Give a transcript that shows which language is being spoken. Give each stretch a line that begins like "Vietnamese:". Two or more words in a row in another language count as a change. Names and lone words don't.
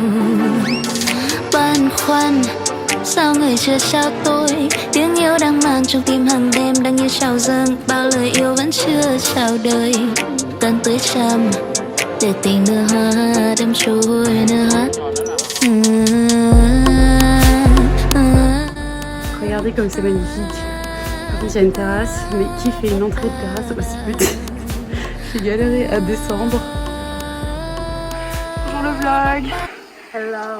Vietnamese: Băn khoăn sao người chưa trao tôi tiếng yêu đang mang trong tim hàng đêm đang như trào dâng, bao lời yêu vẫn chưa chào đời. Cần tới trăm để tình nở hoa đêm trôi nở hoa.
French: Regardez comme c'est magnifique. Il y a une terrasse, mais qui fait une entrée de terrasse aussi petite? J'ai galéré à descendre. Bonjour le vlog. Hello.